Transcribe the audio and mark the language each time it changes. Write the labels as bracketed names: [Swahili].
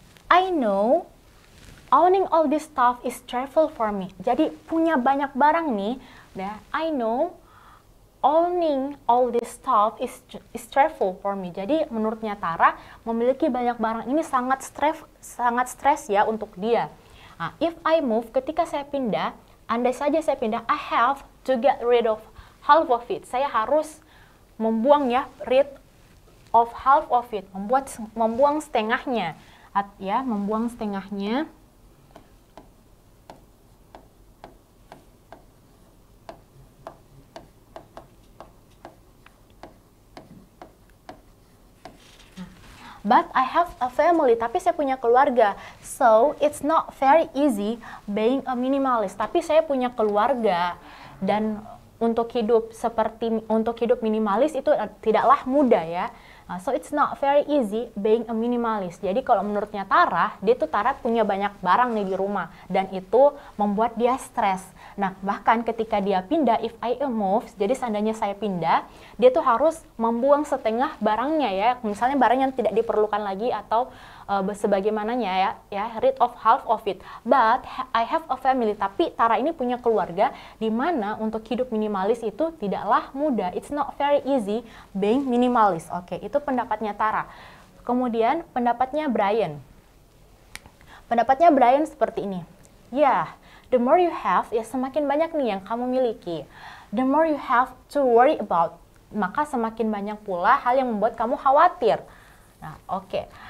[English] I know owning all this stuff is stressful for me. [Indonesian] Jadi punya banyak barang nih, ya. [English] I know owning all this stuff is stressful for me. [Indonesian] Jadi menurutnya Tara, memiliki banyak barang ini sangat stres ya untuk dia. [English] Nah, if I move, [Indonesian] ketika saya pindah, andai saja saya pindah, [English] I have to get rid of half of it. [Indonesian] Saya harus membuang ya, [English] rid of half of it, [Indonesian] membuang setengahnya. Ya, membuang setengahnya. [English] But I have a family, [Indonesian] tapi saya punya keluarga. [English] So, it's not very easy being a minimalist. [Indonesian] Tapi saya punya keluarga dan untuk hidup minimalis itu tidaklah mudah ya. [English] So it's not very easy being a minimalist. [Indonesian] Jadi kalau menurutnya Tara, Tara punya banyak barang nih di rumah dan itu membuat dia stres. Nah, bahkan ketika dia pindah, [English] if I move, [Indonesian] jadi seandainya saya pindah, dia tuh harus membuang setengah barangnya ya. Misalnya barang yang tidak diperlukan lagi atau sebagaimananya ya, [English] rid of half of it. But I have a family. [Indonesian] Tapi Tara ini punya keluarga di mana untuk hidup minimalis itu tidaklah mudah. [English] It's not very easy being minimalist. [Indonesian] Oke, itu pendapatnya Tara. Kemudian pendapatnya Brian. Pendapatnya Brian seperti ini. Ya, [English] the more you have, [Indonesian] ya semakin banyak nih yang kamu miliki. [English] The more you have to worry about, [Indonesian] maka semakin banyak pula hal yang membuat kamu khawatir. Nah, oke.